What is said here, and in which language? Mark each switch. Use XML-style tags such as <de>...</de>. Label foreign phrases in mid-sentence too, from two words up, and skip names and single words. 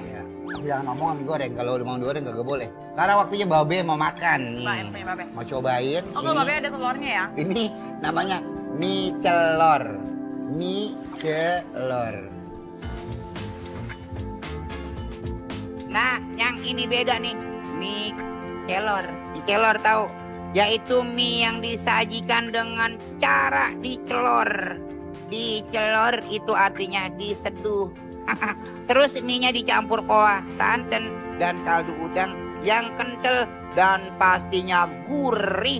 <id>Iya. Jangan ngomong digoreng, kalau udah mau digoreng gak boleh. Karena waktunya Babe mau makan nih. Mbak, yang punya Babe. Mau cobain. Oh, kalau Babe ada telurnya ya? Ini namanya mie celor. Mie celor. Nah, yang ini beda nih. Mie celor. Mie celor tahu? Yaitu mie yang disajikan dengan cara dicelor. Dicelor itu artinya diseduh. Terus mie-nya dicampur kuah, santan, dan kaldu udang yang kental dan pastinya gurih.</id>